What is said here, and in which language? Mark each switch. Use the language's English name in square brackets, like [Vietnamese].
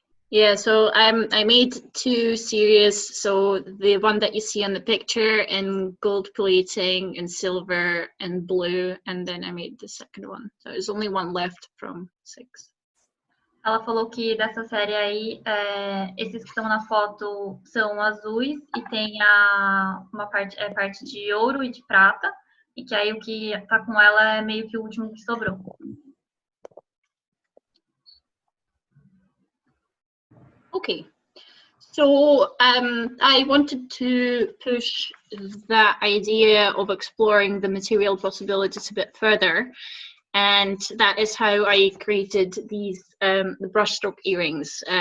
[English] Yeah, so I made two series. So the one that you see on the picture in gold plating and silver and blue, and then I made the second one. So there's only one left from 6. [Portuguese] Ela falou que dessa série aí, esses que estão na foto são azuis e tem uma parte de ouro e de prata, e que aí o que tá com ela é meio que o último que sobrou. [English] Okay, so I wanted to push that idea of exploring the material possibilities a bit further, and that is how I created these the brushstroke earrings.